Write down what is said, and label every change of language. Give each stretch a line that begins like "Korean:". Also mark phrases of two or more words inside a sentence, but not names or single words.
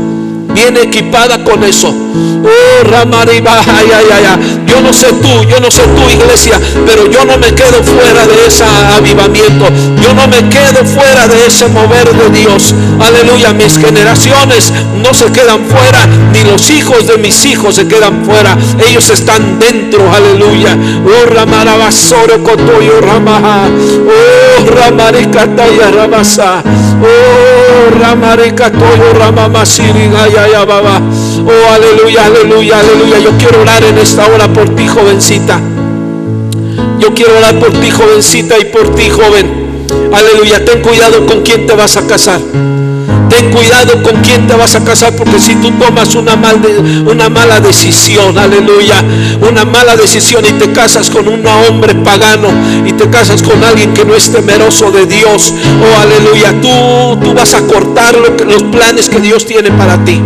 Spanish: Oh, Ramariba, yo no sé tú, iglesia, pero yo no me quedo fuera de ese avivamiento. Yo no me quedo fuera de ese mover de Dios. Aleluya, mis generaciones no se quedan fuera, ni los hijos de mis hijos se quedan fuera. Ellos están dentro. Aleluya. Oh, Ramarabasoro Kotoyo Ramaha. Oh, Ramarikataya Ramasa. Oh, Ramarikatoyo Ramamasiri Gaya Baba. Oh, aleluya. Yo quiero orar en esta hora por ti, jovencita. Yo quiero orar por ti, jovencita, y por ti, joven. Aleluya. Ten cuidado con quién te vas a casar. Ten cuidado con quién te vas a casar, porque si tú tomas una mala decisión, aleluya, una mala decisión, y te casas con un hombre pagano, y te casas con alguien que no es temeroso de Dios, oh, aleluya, tú vas a cortar los planes que Dios tiene para ti.